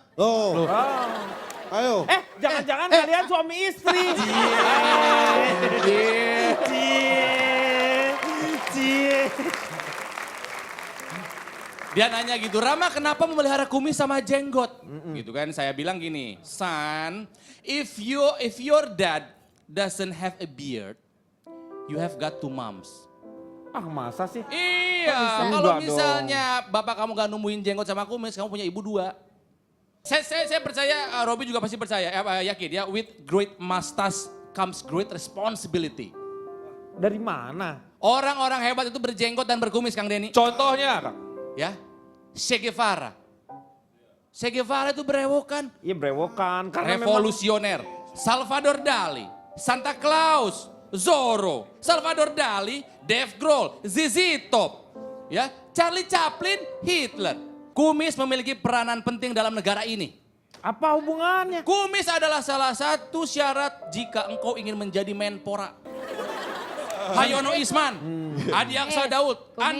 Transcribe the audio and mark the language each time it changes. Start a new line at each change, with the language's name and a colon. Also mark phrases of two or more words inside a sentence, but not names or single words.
Indonesian: Oh. Ayo. Jangan-jangan kalian suami istri. Dia nanya gitu, Rama kenapa memelihara kumis sama jenggot? Gitu kan, saya bilang gini,
English: son, if your dad doesn't have a beard, you have got two moms.
Indonesian: Ah masa sih? Iya, Enggak kalau dong. misalnya bapak kamu gak numuin jenggot sama kumis, kamu punya ibu dua. Saya percaya, Robi juga pasti percaya, yakin ya,
English: with great mustache comes great responsibility.
Indonesian: Dari mana? Orang-orang hebat itu berjenggot dan berkumis Kang Denny. Contohnya, Kang. Ya, Che Guevara. Che Guevara itu berewokan. Iya brewokan. Karena memang Revolusioner. Salvador Dali, Santa Claus, Zorro, Salvador Dali, Dave Grohl, ZZ Top, ya, Charlie Chaplin, Hitler. Kumis memiliki peranan penting dalam negara ini. apa hubungannya? Kumis adalah salah satu syarat jika engkau ingin menjadi Menpora. Hayono Isman, Adi Aksa Daud, Andi